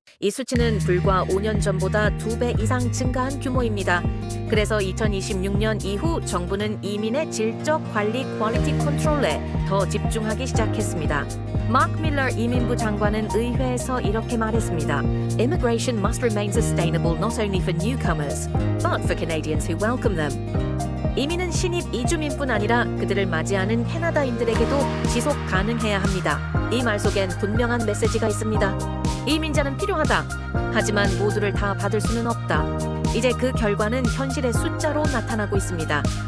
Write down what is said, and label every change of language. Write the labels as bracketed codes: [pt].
[ko] 이 수치는 불과 5년 전보다 2배 이상 증가한 규모입니다. 그래서 2026년 이후 정부는 이민의 질적 관리 퀄리티 컨트롤에 더 집중하기 시작했습니다. 마크 밀러 이민부 장관은 의회에서 이렇게 말했습니다. [en] Immigration must remain sustainable not only for newcomers, but for Canadians who welcome them. [ko] 이민은 신입 이주민뿐 아니라 그들을 맞이하는 캐나다인들에게도 지속 가능해야 합니다. 이 말 속엔 분명한 메시지가 있습니다. 이민자는 필요하다. 하지만 모두를 다 받을 수는 없다. 이제 그 결과는 현실의 숫자로 나타나고 있습니다.